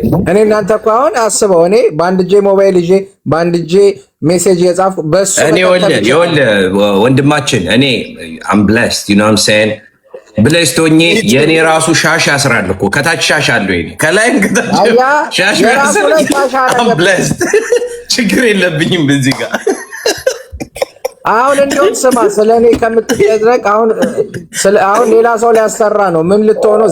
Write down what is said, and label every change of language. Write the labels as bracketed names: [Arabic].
[Amharic] እኔ እናንተ እኮ አሁን አስበው፣ እኔ በአንድ እጄ ሞባይል ይዤ በአንድ እጄ ሜሴጅ የጻፍኩ በሱ እኔ ወንድማችን እኔ [English] I'm blessed, you know what I'm saying? [Amharic] ብለስት ሆኜ የኔ ራሱ ሻሽ ያስራል እኮ ከታች ሻሽ አለው ይሄ ከላይም ከታች ሻሽ ያስራል። [English] I'm blessed. [Amharic] ችግር የለብኝም በዚህ ጋር። አሁን እንደውም ስማ ስለኔ ከምትደረቅ አሁን ሌላ ሰው ሊያሰራ ነው። ምን ልትሆነው?